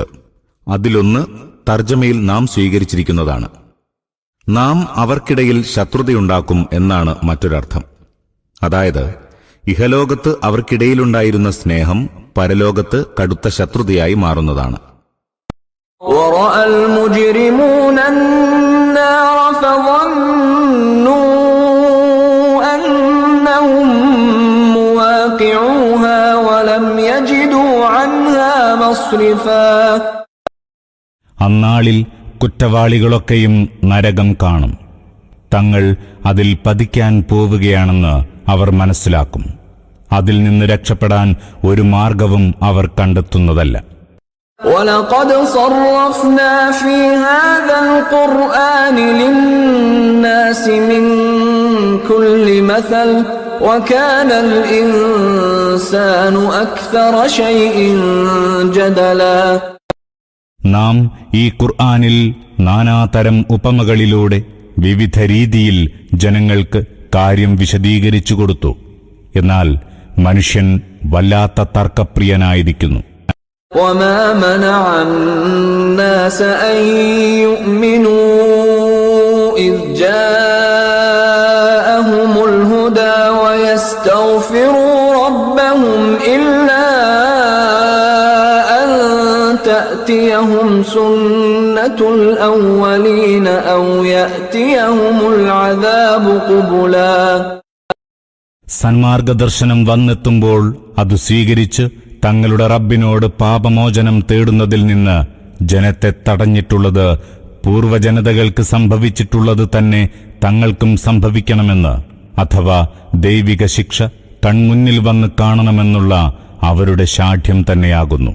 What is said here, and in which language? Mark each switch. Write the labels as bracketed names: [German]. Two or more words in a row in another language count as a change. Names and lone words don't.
[Malayalam] അതിലൊന്ന് തർജ്ജമയിൽ നാം സ്വീകരിച്ചിരിക്കുന്നതാണ്. നാം അവർക്കിടയിൽ ശത്രുതയുണ്ടാക്കും എന്നാണ് മറ്റൊരർത്ഥം. അതായത്, ഇഹലോകത്ത് അവർക്കിടയിലുണ്ടായിരുന്ന സ്നേഹം പരലോകത്ത് കടുത്ത ശത്രുതയായി മാറുന്നതാണ്. [Arabic] وَرَأَى الْمُجْرِمُونَ النَّارَ فَظَنُّوا أَنَّهُمْ مُوَاقِعُوهَا وَلَمْ يَجِدُوا عَنْهَا مَصْرِفًا. [Malayalam] അന്നാളിൽ കുറ്റവാളികളൊക്കെയും നരകം കാണും. തങ്ങൾ അതിൽ പതിക്കാൻ പോവുകയാണെന്ന് അവർ മനസ്സിലാക്കും. അതിൽ നിന്ന് രക്ഷപ്പെടാൻ ഒരു മാർഗവും അവർ കണ്ടെത്തുന്നതല്ല. [Arabic] وَلَقَدْ صَرَّفْنَا فِي هَذَا الْقُرْآنِ لِلنَّاسِ مِنْ كُلِّ مَثَلٍ وَكَانَ الْإِنسَانُ أَكْثَرَ شَيْءٍ جَدَلًا. [Malayalam] നാം ഈ ഖുർആനിൽ നാനാതരം ഉപമകളിലൂടെ വിവിധ രീതിയിൽ ജനങ്ങൾക്ക് കാര്യം വിശദീകരിച്ചു കൊടുത്തു. എന്നാൽ മനുഷ്യൻ വല്ലാത്ത തർക്കപ്രിയനായിരിക്കുന്നു. [Arabic] وَمَا مَنَعَ النَّاسَ أَن يُؤْمِنُوا إِذْ جَاءَهُمُ الْهُدَى وَيَسْتَغْفِرُوا رَبَّهُمْ إِلَّا أَن تَأْتِيَهُمْ سُنَّةُ الْأَوَّلِينَ أَوْ يَأْتِيَهُمُ الْعَذَابُ قُبُلًا. [Malayalam] സന്മാർഗദർശനം വന്നെത്തുമ്പോൾ അത് സ്വീകരിച്ച് തങ്ങളുടെ റബ്ബിനോട് പാപമോചനം തേടുന്നതിൽ നിന്ന് ജനത്തെ തടഞ്ഞിട്ടുള്ളത് പൂർവജനതകൾക്ക് സംഭവിച്ചിട്ടുള്ളത് തന്നെ തങ്ങൾക്കും സംഭവിക്കണമെന്ന്, അഥവാ ദൈവിക ശിക്ഷ കൺമുന്നിൽ വന്ന് കാണണമെന്നുള്ള അവരുടെ ശാഠ്യം തന്നെയാകുന്നു.